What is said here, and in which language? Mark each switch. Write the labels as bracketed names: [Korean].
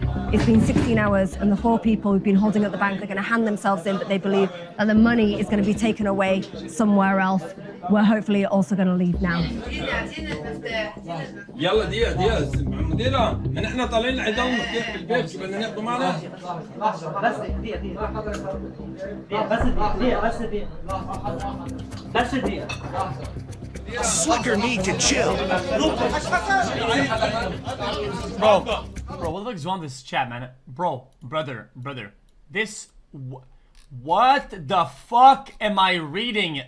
[English] It's been 16 hours, and the 4 people who've been holding up the bank are going to hand themselves in, but they believe that the money is going to be taken away somewhere else. We're hopefully also going to leave now. [Arabic] يلا دقيقة مديرة نحن طالعين عندهم مفتاح بالبيت شو بدنا ناخذه معنا؟ [English] بس دقيقة Slicker need to chill. Bro, what the fuck is wrong with this chat, man? Brother. This, what the fuck am I reading?